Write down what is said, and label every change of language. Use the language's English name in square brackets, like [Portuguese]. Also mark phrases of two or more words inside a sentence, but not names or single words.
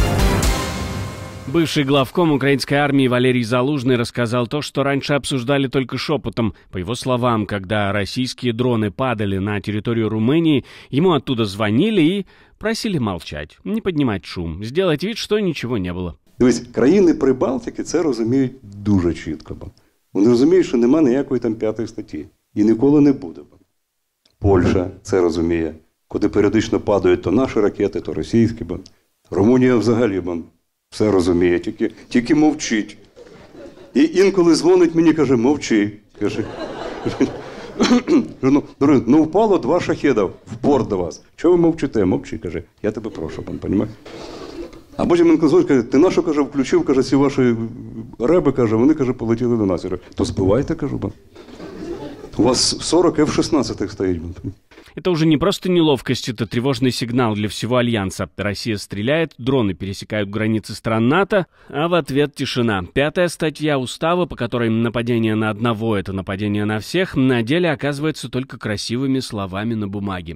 [Russian] Бывший главком украинской армии Валерий Залужный рассказал то, что раньше обсуждали только шепотом. По его словам, когда российские дроны падали на территорию Румынии, ему оттуда звонили и просили молчать, не поднимать шум, сделать вид, [Ukrainian] що нічого не було. Дивись, країни Прибалтики це розуміють дуже чітко. Вони розуміють, що нема ніякої там 5-ї статті. І ніколи не буде. Польща це розуміє. Куди періодично падають то наші ракети, то російські. Румунія взагалі все розуміє, тільки мовчить. І інколи дзвонить мені, каже, мовчи. Каже, ну впало 2 шахеда в порт до вас. Чого ви мовчите? Мовчи, каже, я тебе прошу, розумієш? А потім він дзвонить, каже, ти на що, каже, включив, каже, ці ваші реби, каже, вони, каже, полетіли до нас. Я кажу, то збивайте, кажу, у вас 40 F-16 стоїть. [Russian] Это уже не просто неловкость, это тревожный сигнал для всего Альянса. Россия стреляет, дроны пересекают границы стран НАТО, а в ответ тишина. 5-я статья устава, по которой нападение на одного – это нападение на всех, на деле оказывается только красивыми словами на бумаге.